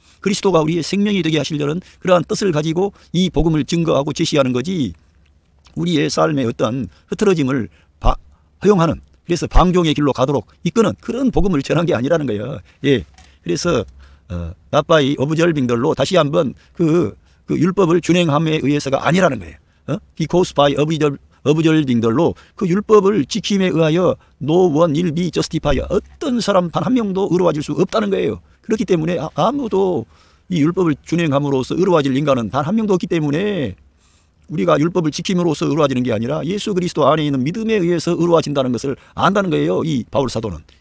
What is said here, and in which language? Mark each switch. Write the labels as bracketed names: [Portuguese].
[Korean] 그리스도가 우리의 생명이 되게 하시려는 그러한 뜻을 가지고 이 복음을 증거하고 제시하는 거지, 우리의 삶의 어떤 흐트러짐을 허용하는, 그래서 방종의 길로 가도록 이끄는 그런 복음을 전한 게 아니라는 거예요. 그래서 [English] not by observing the law, [Korean] 다시 한번 그 율법을 준행함에 의해서가 아니라는 거예요. [English] Because by observing the law, [Korean] 그 율법을 지킴에 의하여 [English] no one will be justified. [Korean] 어떤 사람 단 한 명도 의로워질 수 없다는 거예요. 그렇기 때문에 아무도 이 율법을 준행함으로써 의로워질 인간은 단 한 명도 없기 때문에 우리가 율법을 지킴으로써 의로워지는 게 아니라 예수 그리스도 안에 있는 믿음에 의해서 의로워진다는 것을 안다는 거예요, 이 바울 사도는.